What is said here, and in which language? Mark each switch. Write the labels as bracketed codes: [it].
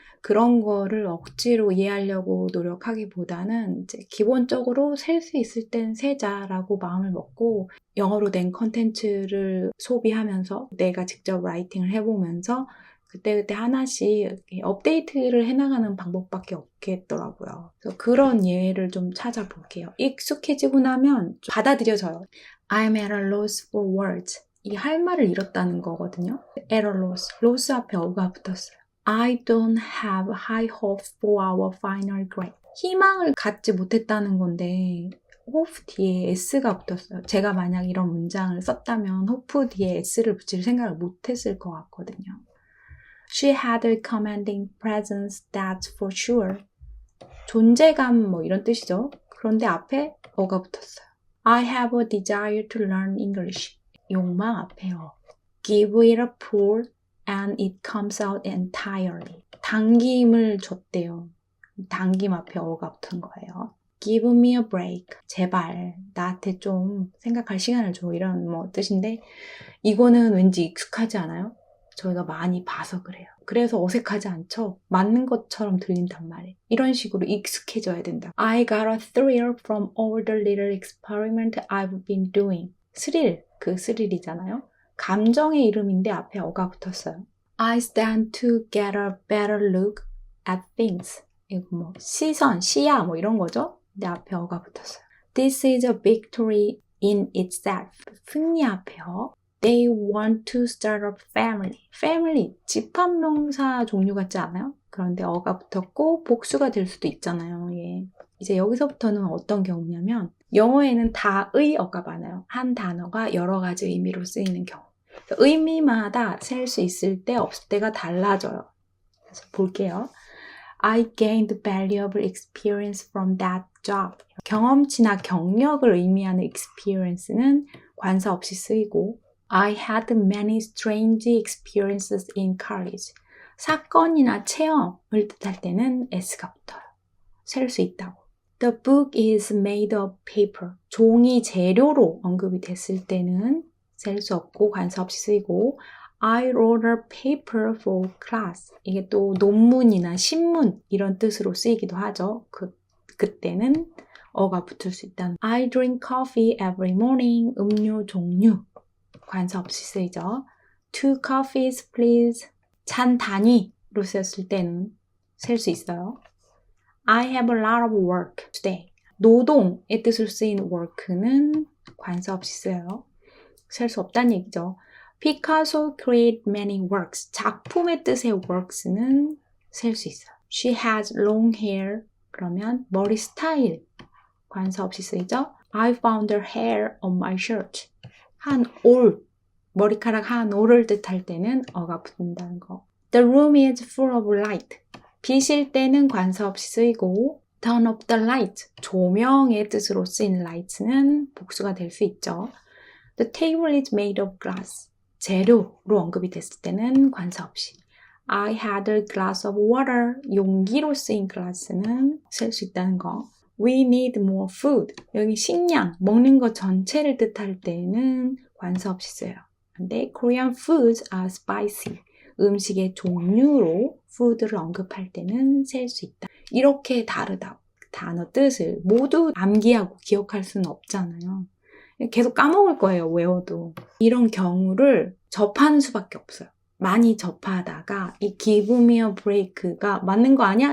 [ko] 그런 거를 억지로 이해하려고 노력하기보다는 이제 기본적으로 셀 수 있을 땐 세자라고 마음을 먹고 영어로 된 컨텐츠를 소비하면서 내가 직접 라이팅을 해보면서 그때그때 하나씩 업데이트를 해나가는 방법밖에 없겠더라고요. 그래서 그런 예를 좀 찾아볼게요. 익숙해지고 나면 좀 받아들여져요. [en] I'm at a loss for words. [ko] 이 할 말을 잃었다는 거거든요. at a loss. loss 앞에 어가 붙었어요. [en] I don't have high hopes for our final grade. [ko] 희망을 갖지 못했다는 건데 hope 뒤에 s가 붙었어요. 제가 만약 이런 문장을 썼다면 hope 뒤에 s를 붙일 생각을 못했을 것 같거든요. [en] She had a commanding presence, that's for sure. [ko] 존재감 뭐 이런 뜻이죠. 그런데 앞에 어가 붙었어요. [en] I have a desire to learn English. [ko] 욕망 앞에요. [en] Give it a pull and it comes out entirely. [ko] 당김을 줬대요. 당김 앞에 어가 붙은 거예요. [en] Give me a break. [ko] 제발 나한테 좀 생각할 시간을 줘. 이런 뭐 뜻인데 이거는 왠지 익숙하지 않아요? 저희가 많이 봐서 그래요. 그래서 어색하지 않죠? 맞는 것처럼 들린단 말이에요. 이런 식으로 익숙해져야 된다. [en] I got a thrill from all the little experiment I've been doing. [ko] 스릴, 그 스릴이잖아요. 감정의 이름인데 앞에 어가 붙었어요. [en] I stand to get a better look at things. [ko] 이거 뭐 시선, 시야 뭐 이런 거죠? 근데 앞에 어가 붙었어요. [en] This is a victory in itself. [ko] 승리 앞에요. [en] They want to start a family. [ko] Family, 집합명사 종류 같지 않아요? 그런데 어가 붙었고 복수가 될 수도 있잖아요. 예. 이제 여기서부터는 어떤 경우냐면 영어에는 다의 어가 많아요. 한 단어가 여러 가지 의미로 쓰이는 경우. 의미마다 셀 수 있을 때 없을 때가 달라져요. 그래서 볼게요. [en] I gained valuable experience from that job. [ko] 경험치나 경력을 의미하는 experience는 관사 없이 쓰이고 [en] I had many strange experiences in college. [ko] 사건이나 체험을 뜻할 때는 s가 붙어요. 셀 수 있다고. [en] The book is made of paper. [ko] 종이 재료로 언급이 됐을 때는 셀 수 없고 관사 없이 쓰이고 [en] I wrote a paper for class. [ko] 이게 또 논문이나 신문 이런 뜻으로 쓰이기도 하죠. 그때는 어가 붙을 수 있다는. [en] I drink coffee every morning. [ko] 음료 종류. 관사 없이 쓰이죠. [en] Two coffees, please. [ko] 잔 단위로 쓰였을 때는 셀 수 있어요. [en] I have a lot of work today. [ko] 노동의 뜻으로 쓰인 work는 관사 없이 쓰여요. 셀 수 없다는 얘기죠. [en] Picasso created many works. [ko] 작품의 뜻의 works는 셀 수 있어요. [en] She has long hair. [ko] 그러면 머리 스타일 관사 없이 쓰이죠. [en] I found her hair on my shirt. [ko] 한 올, 머리카락 한 올을 뜻할 때는 어가 붙는다는 거. [en] The room is full of light. [ko] 빛일 때는 관사 없이 쓰이고 [en] turn off the light. [ko] 조명의 뜻으로 쓰인 light는 복수가 될 수 있죠. [en] The table is made of glass. [ko] 재료로 언급이 됐을 때는 관사 없이. [en] I had a glass of water. [ko] 용기로 쓰인 glass는 쓸 수 있다는 거. [en] We need more food. [ko] 여기 식량, 먹는 것 전체를 뜻할 때는 관사 없이 써요. 근데 [en] Korean foods are spicy. [ko] 음식의 종류로 food를 언급할 때는 셀 수 있다. 이렇게 다르다고. 단어 뜻을 모두 암기하고 기억할 수는 없잖아요. 계속 까먹을 거예요, 외워도. 이런 경우를 접하는 수밖에 없어요. 많이 접하다가 이 [en] give me a break [ko] 가 맞는 거 아니야?